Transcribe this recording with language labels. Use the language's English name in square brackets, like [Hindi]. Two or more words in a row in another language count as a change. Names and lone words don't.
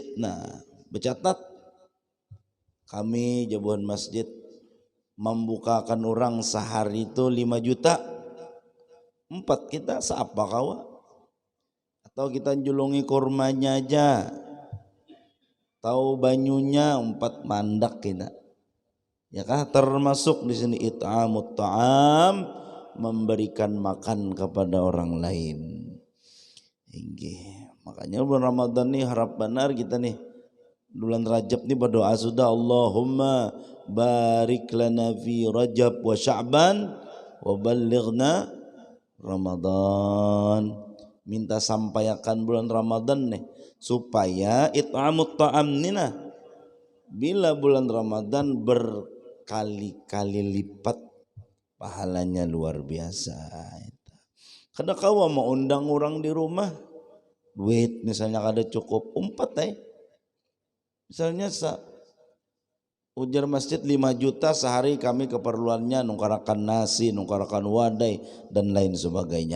[Banjar] Nah bercatat kami jabuhan masjid membukakan orang sehari itu 5 juta, 4 kita seapa kawa, atau kita julungi kurmanya aja, tahu banyunya 4 mandak kita, ya kah? Termasuk di sini [Arabic] إطعام الطعام, [Banjar] memberikan makan kepada orang lain. Makanya bulan Ramadan nih harap benar kita nih, bulan Rajab nih berdoa sudah, [Arabic] اللهم بارك لنا في رجب وشعبان وبلغنا رمضان. [Banjar] Minta sampaikan bulan Ramadan nih supaya [Arabic] إطعام الطعام [Banjar] nina bila bulan Ramadan berkali-kali lipat pahalanya luar biasa. Kada kawa mau undang orang di rumah, duit misalnya kada cukup 4 misalnya ujar masjid 5 juta sehari, kami keperluannya nungkarakan nasi, nungkarakan wadai dan lain sebagainya.